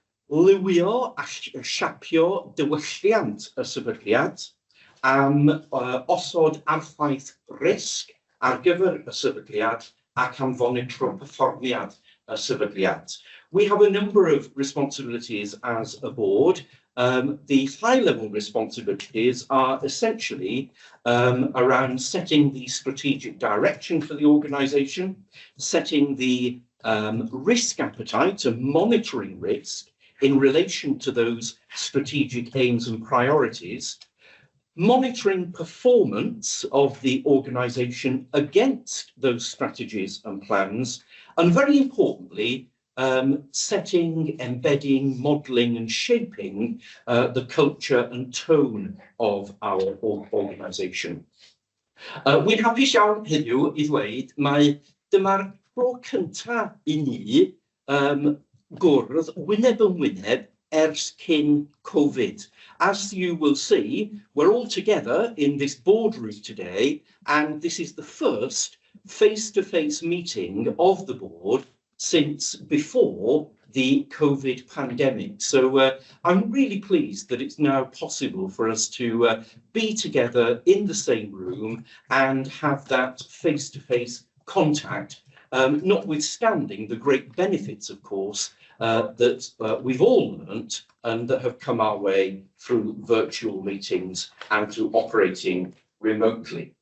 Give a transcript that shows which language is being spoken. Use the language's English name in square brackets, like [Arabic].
[Welsh] liwio a siapio diwylliant y sefydliad, am osod arffaith risg ar gyfer y sefydliad, ac am fonitro perfformiad y sefydliad. [English] We have a number of responsibilities as a board. The high-level responsibilities are essentially around setting the strategic direction for the organisation, setting the risk appetite and monitoring risk in relation to those strategic aims and priorities, monitoring performance of the organisation against those strategies and plans, and very importantly, setting, embedding, modelling and shaping the culture and tone of our organisation. [Welsh] Wy'n hapus iawn heddiw i ddweud mai dyma'r tro cyntaf i ni gwrdd wyneb yn wyneb ers cyn Covid. [English] As you will see, we're all together in this boardroom today, and this is the first face-to-face meeting of the board since before the Covid pandemic. So I'm really pleased that it's now possible for us to be together in the same room and have that face-to-face contact, notwithstanding the great benefits, of course, that we've all learnt and that have come our way through virtual meetings and through operating remotely.